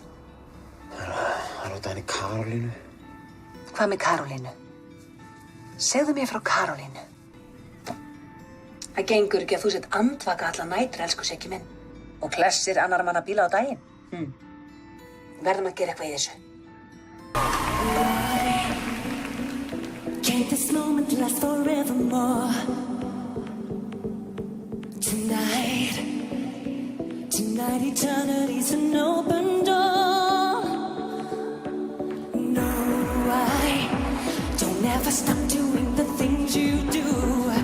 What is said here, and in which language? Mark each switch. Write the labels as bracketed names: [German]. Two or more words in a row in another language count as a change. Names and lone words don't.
[Icelandic] Það er út af henni Karolínu. Hvað með Karolínu? Segðu mér frá Karolínu. Það gengur ekki að þú sett andvaka alla nætur, elsku Siggi minn. Og klessir annar manna bíla á daginn. Verðum að gera eitthvað í þessu. [English] Can't this moment last forevermore? Tonight eternity's an open door. No, I don't ever stop doing the things you do.